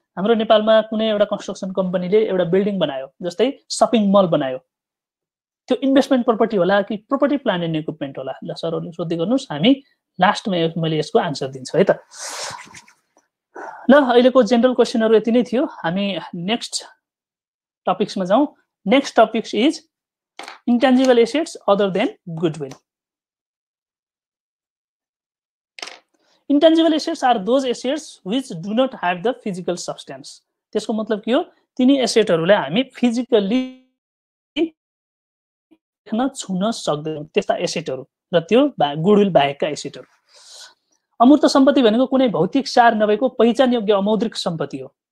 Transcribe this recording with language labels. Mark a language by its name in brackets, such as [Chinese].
[Nepali] हाम्रो नेपालमा कुनै एउटा कन्स्ट्रक्सन कम्पनीले एउटा बिल्डिङ बनायो, जस्तै सपिङ मल बनायो, त्यो इन्भेस्टमेन्ट प्रोपर्टी होला कि प्रोपर्टी प्लान्ट एन्ड इक्विपमेन्ट होला? ल सरहरूले सोध्दै गर्नुहोस्, हामी लास्टमा मैले यसको आन्सर दिन्छु है त। ल अहिलेको जेनरल क्वेसनहरू यति नै थियो, हामी नेक्स्ट टपिक्समा जाउँ। [English] Next topics is intangible assets other than goodwill. Intangible assets are those assets which do not have the physical substance. [Nepali] त्यसको मतलब के हो? तिनी एसेटहरूलाई हामी फिजिकली देख्न छुन सक्दैनौँ, त्यस्ता एसेटहरू र त्यो गुडविल बाहेकका एसेटहरू। अमूर्त सम्पत्ति भनेको कुनै भौतिक सार नभएको पहिचान योग्य अमौद्रिक सम्पत्ति हो।